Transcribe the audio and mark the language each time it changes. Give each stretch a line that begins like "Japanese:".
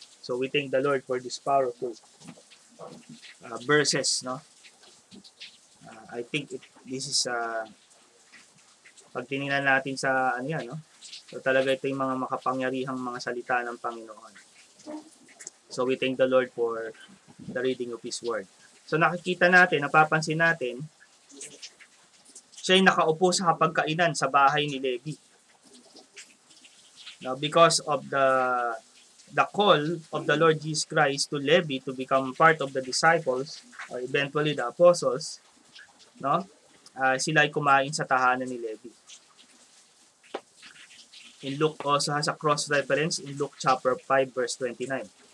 English: So we thank the Lord for this powerful verses, no? I think this is
Filipino: pag tinignan natin sa no? So talaga ito yung mga makapangyarihang mga salita ng Panginoon.
English: So we thank the Lord for the reading of His Word.
Filipino: So nakikita natin, napapansin natin, siya'y nakaupo sa kapagkainan sa bahay ni Levi.
English: Now, because of the call of the Lord Jesus Christ to Levi to become part of the disciples, or eventually the apostles, no?
Filipino: sila ay kumain sa tahanan ni Levi.
English: In Luke also has a cross-reference in Luke chapter 5 verse 29.